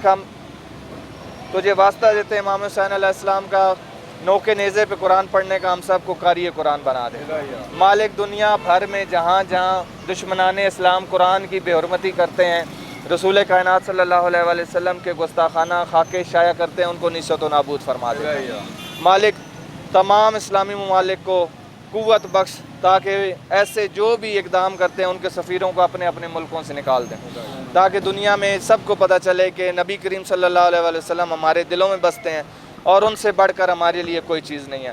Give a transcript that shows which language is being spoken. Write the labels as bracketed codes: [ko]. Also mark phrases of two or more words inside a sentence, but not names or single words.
[ur] ہم تجھے واسطہ دیتے ہیں امام حسین [ar] علیہ السلام [ur] کا نوکے نیزے پہ قرآن پڑھنے کا، ہم سب کو قاری قرآن بنا دے مالک۔ دنیا بھر میں جہاں جہاں دشمنان اسلام قرآن کی بے حرمتی کرتے ہیں، رسول کائنات [ar] صلی اللہ علیہ وآلہ وسلم [ur] کے گستاخانہ خاکے شائع کرتے ہیں، ان کو نیست و نابود فرما دے مالک۔ تمام اسلامی ممالک کو قوت بخش تاکہ ایسے جو بھی اقدام کرتے ہیں ان کے سفیروں کو اپنے اپنے ملکوں سے نکال دیں، تاکہ دنیا میں سب کو پتہ چلے کہ نبی کریم [ar] صلی اللہ علیہ وآلہ وسلم [ur] ہمارے دلوں میں بستے ہیں اور ان سے بڑھ کر ہمارے لیے کوئی چیز نہیں ہے۔